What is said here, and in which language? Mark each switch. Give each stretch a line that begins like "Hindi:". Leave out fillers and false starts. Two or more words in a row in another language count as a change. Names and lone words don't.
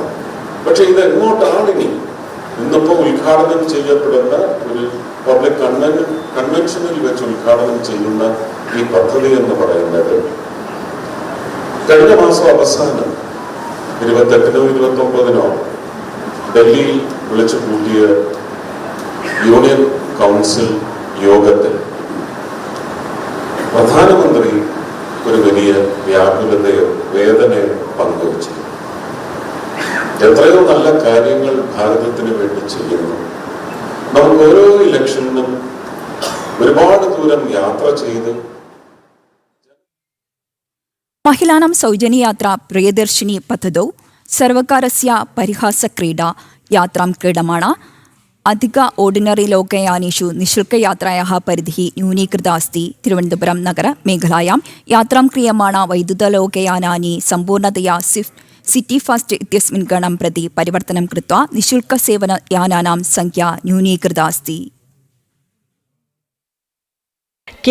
Malayalam: പക്ഷെ ഇത് എങ്ങോട്ടാണ് ഇനി ഇന്നിപ്പോ ഉദ്ഘാടനം ചെയ്യപ്പെടുന്ന ഒരു പബ്ലിക് കൺവെൻഷനിൽ വെച്ച് ഉദ്ഘാടനം ചെയ്യുന്ന ഈ പദ്ധതി എന്ന് പറയുന്നത് കഴിഞ്ഞ മാസം അവസാനം 28-നോ 29-നോ ഡൽഹിയിൽ വിളിച്ചു കൂട്ടിയ യൂണിയൻ കൗൺസിൽ യോഗത്തിൽ പ്രധാനമന്ത്രി ഒരു വലിയ വ്യാകുലതയോ വേദനയോ പങ്കുവച്ചു. എത്രയോ നല്ല കാര്യങ്ങൾ ഭാരതത്തിന് വേണ്ടി ചെയ്യുന്നു. നമുക്ക് ഓരോ ഇലക്ഷനിലും ഒരുപാട് ദൂരം യാത്ര ചെയ്ത്
Sanskrit: महिलानां सौजन्ययात्रा प्रियदर्शिनी पद्धतौ सर्वकारस्य परिहासक्रीडा यात्रां क्रीडमाणा अधिक ओर्डिनറി लोकयानेषु निःशुल्कयात्रायाः परिधिः न्यूनीकृता अस्ति. तिरुवनन्तपुरं नगर मेखलायां यात्रां क्रियमाणा वैद्युतलोकयानानि सम्पूर्णतया सिटी फास्ट इत्यस्मिन् गणं प्रति परिवर्तनं कृत्वा निःशुल्कसेवनयानानां संख्या न्यूनीकृता अस्ति.